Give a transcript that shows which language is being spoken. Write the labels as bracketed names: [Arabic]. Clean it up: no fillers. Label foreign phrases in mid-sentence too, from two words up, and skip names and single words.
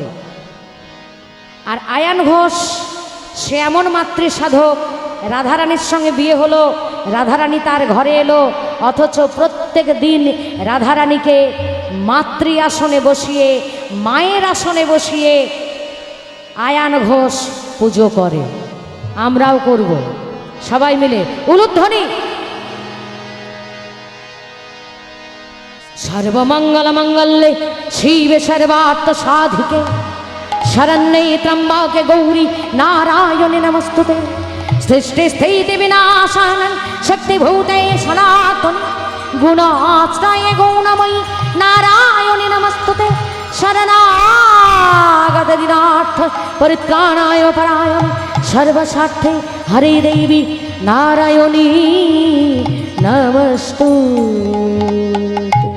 [Bangla] আর আয়ান ঘোষ সে এমন মাতৃ সাধক, রাধারানীর সঙ্গে বিয়ে হলো, রাধারানী তার ঘরে এলো, অথচ প্রত্যেক দিন রাধারানীকে মাতৃ আসনে বসিয়ে, মায়ের আসনে বসিয়ে আয়ান ঘোষ পুজো করে। আমরাও করব সবাই মিলে, উলুধ্বনি। [Sanskrit] সর্বমঙ্গল মঙ্গলে শিবে সর্বার্থ সাধিকে, শরণ্যে ত্র্যম্বকে গৌরী নারায়ণে নমস্তুতে। সৃষ্টি স্থিতি বিনাশানং শক্তিভূতে সনাতনে, গুণাশ্রয়ে গৌণময়ী নারায়ণে নমস্তুতে। শরণাগত দীনার্থ পরিত্রাণায় পরায়ণে, সর্বস্বার্থে হরে দেবী নারায়ণী নমস্তুতে।